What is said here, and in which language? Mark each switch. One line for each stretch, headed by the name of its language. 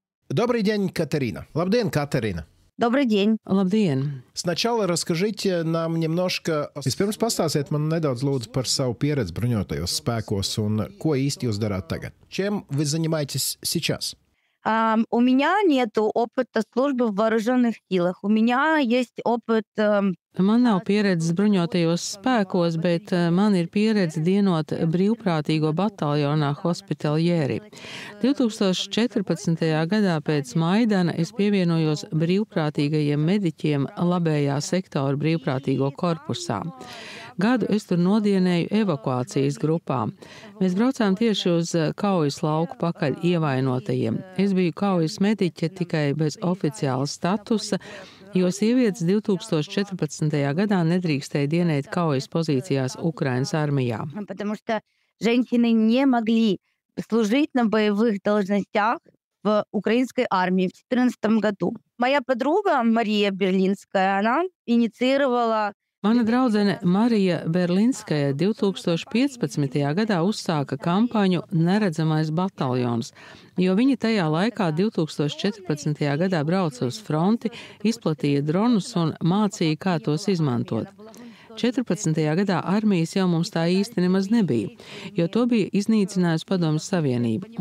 Russian: Добрый день, Катерина.
Latvian: Labdien, Katerina.
Russian: Добрый день.
Latvian: Labdien!
Russian: Сначала расскажите нам немножко,
Latvian: vispirms pastāstiet man nedaudz lūdzu par savu pieredzi bruņotajos spēkos un ko īsti jūs darāt tagad.
Russian: Чем вы занимаетесь сейчас? У меня нет опыта службы в вооруженных силах. У меня есть опыт...
Latvian: Man nav pieredzes bruņotajos spēkos, bet man ir pieredze dienot brīvprātīgo bataljonā Hospitaljeri. 2014. gadā pēc Maidana es pievienojos brīvprātīgajiem mediķiem labējā sektora brīvprātīgo korpusā. Gadu es tur nodienēju evakuācijas grupā. Mēs braucām tieši uz kaujas lauku pakaļ ievainotajiem. Es biju kaujas mediķe tikai bez oficiāla statusa, jo sievietes 2014. gadā nedrīkstēja dienēt kaujas pozīcijās Ukrainas armijā.
Russian: Потому что женщины не могли служить на боевых должностях в украинской армии в 2014 году. Моя подруга Мария Берлинская, она инициировала...
Latvian: Mana draudzene Marija Berlinskaja 2015. gadā uzsāka kampaņu Neredzamais bataljons, jo viņa tajā laikā 2014. gadā brauca uz fronti, izplatīja dronus un mācīja, kā tos izmantot. 14. gadā armijas jau mums tā īsti nemaz nebija, jo to bija iznīcinājusi Padomju Savienība.